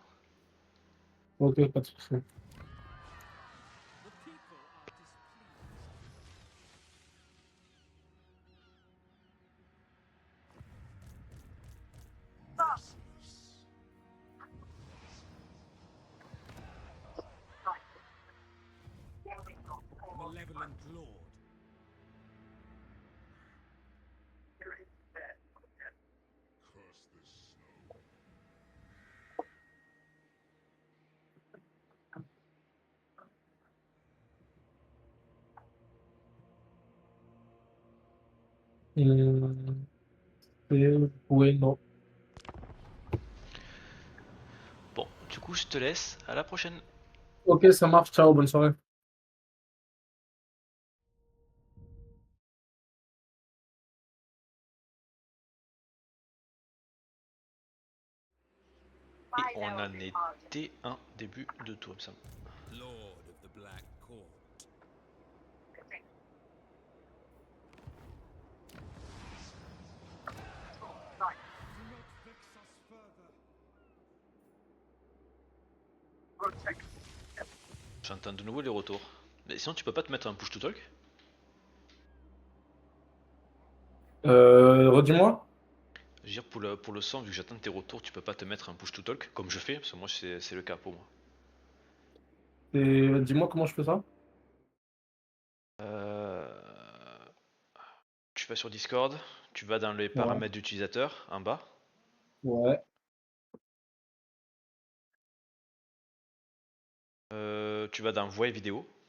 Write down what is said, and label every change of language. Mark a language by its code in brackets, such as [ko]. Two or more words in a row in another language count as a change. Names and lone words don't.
[fr] Ok, pas de soucis. [en] The people are displeased. Merciless. Malevolent Lord. Curse this snow. [fr] C'est bueno. Bon, du coup, je te laisse. À la prochaine. Ok, ça marche. Ciao, bonne soirée. Et on en était un début de tour, il me semble. [en] Lord of the Black Court. Do not vex us further. Protect. [fr] J'entends de nouveau les retours. Mais sinon, tu peux pas te mettre un [en] push to talk? [fr] Redis-moi. Je veux dire, pour le son, vu que j'attends tes retours, tu peux pas te mettre un [en] push to talk, [fr] comme je fais, parce que moi, c'est le cas pour moi. Et dis-moi comment je fais ça. Tu vas sur Discord, tu vas dans les paramètres d'utilisateur, en bas. Ouais. Tu vas dans voix et vidéo.